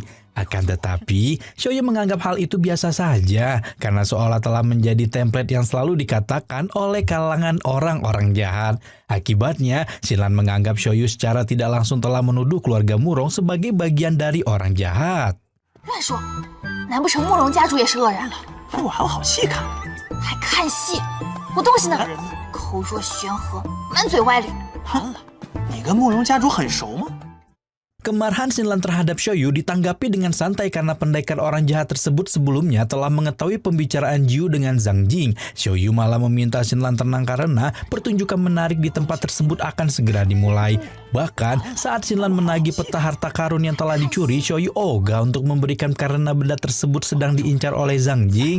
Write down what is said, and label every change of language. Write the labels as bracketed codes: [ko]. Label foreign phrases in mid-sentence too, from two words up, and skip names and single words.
[id] Akan tetapi, Shoyu menganggap hal itu biasa saja karena seolah telah menjadi template yang selalu dikatakan oleh kalangan orang-orang jahat. Akibatnya, Xinlan menganggap Shoyu secara tidak langsung telah menuduh keluarga Murong sebagai bagian dari orang jahat. [zh] 乱说，难不成慕容家主也是恶人？我还有好戏看。还看戏？我东西呢？口若悬河，满嘴歪理。完了，你跟慕容家主很熟吗？ [id] Kemarahan Xinlan terhadap Shoyu ditanggapi dengan santai karena pendekar orang jahat tersebut sebelumnya telah mengetahui pembicaraan Jiu dengan Zhang Jing. Shoyu malah meminta Xinlan tenang karena pertunjukan menarik di tempat tersebut akan segera dimulai. Bahkan saat Xinlan menagih peta harta karun yang telah dicuri, Shoyu ogah untuk memberikan karena benda tersebut sedang diincar oleh Zhang Jing.